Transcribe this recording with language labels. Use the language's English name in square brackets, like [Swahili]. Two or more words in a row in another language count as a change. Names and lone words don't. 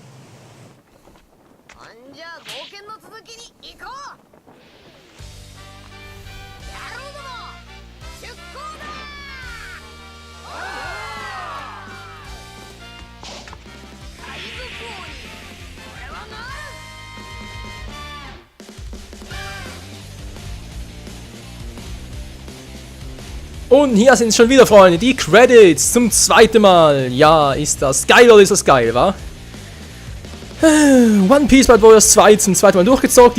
[Japanese] ほんじゃ冒険の続きに行こう。野郎ども、出航だ。海賊王に俺はなる。 [German] Und hier sind schon wieder, Freunde, die Credits zum zweiten Mal. Ja, ist das geil oder ist das geil, wa? One Piece Bad Warriors 2 zum zweiten Mal durchgezockt.